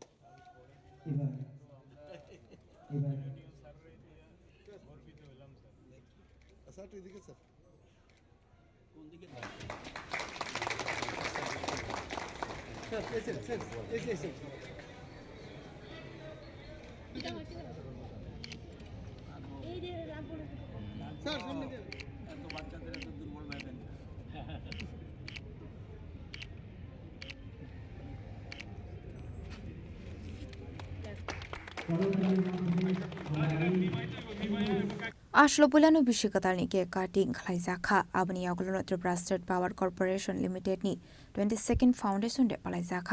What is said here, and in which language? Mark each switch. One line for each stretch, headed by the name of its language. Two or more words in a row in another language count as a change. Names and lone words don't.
Bangla: এবার স্যার তো এদিকে স্যার কোন দিকে স্যার এসে এই যে স্যার সামনে দিয়ে এত বাচ্চাদের এত দুর্বল ভাবেন
Kok Borok: Ashlo Pulano Bishikatalni ke cutting Klaizaka, Abni Aglono Tripura State Power Corporation Limited ni 22nd Foundation de Palaizaka.